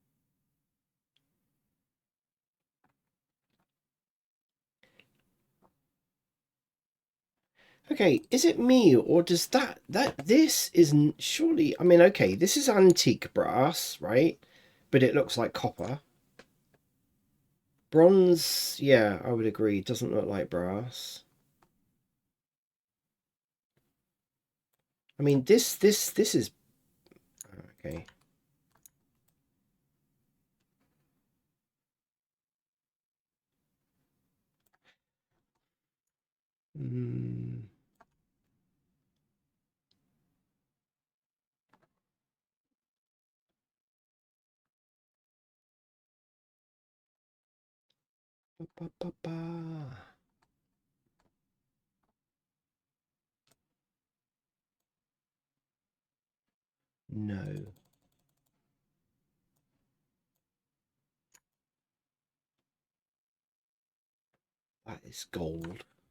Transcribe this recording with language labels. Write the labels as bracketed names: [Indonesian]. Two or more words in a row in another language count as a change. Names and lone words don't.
[English] Okay, is it me or does this isn't surely, I mean, okay, this is antique brass, right? But it looks like copper. Bronze, yeah, I would agree, doesn't look like brass. I mean, this is okay. Mm. Ba, ba, ba, ba. No, that is gold.